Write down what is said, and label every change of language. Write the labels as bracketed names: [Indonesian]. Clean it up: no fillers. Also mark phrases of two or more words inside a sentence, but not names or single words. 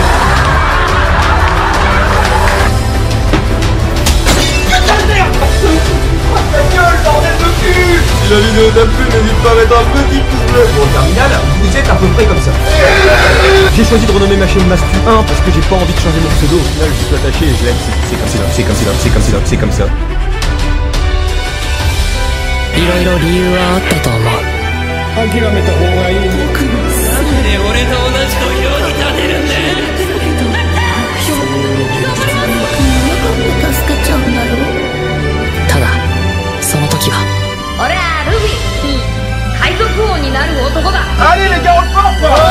[French] Putain de merde! Ta gueule, bordel de cul! Si la vidéo t'a plu, n'hésite pas à mettre un petit pouce bleu. Bon, terminal, vous êtes à peu près comme ça. J'ai choisi de renommer ma chaîne Mastu 1 parce que j'ai pas envie de changer mon pseudo. Au final, je suis attaché et je l'aime. C'est comme ça, c'est comme ça, c'est comme ça, c'est comme ça. [Japanese] いろいろ理由はあったと思う。諦めた方がいい。なんで俺と同じ土俵に立てるんだ。助かっちゃうんだよ。ただその時は俺はルフィ、海賊王になる男だ。 [French] Allez les gars, on part!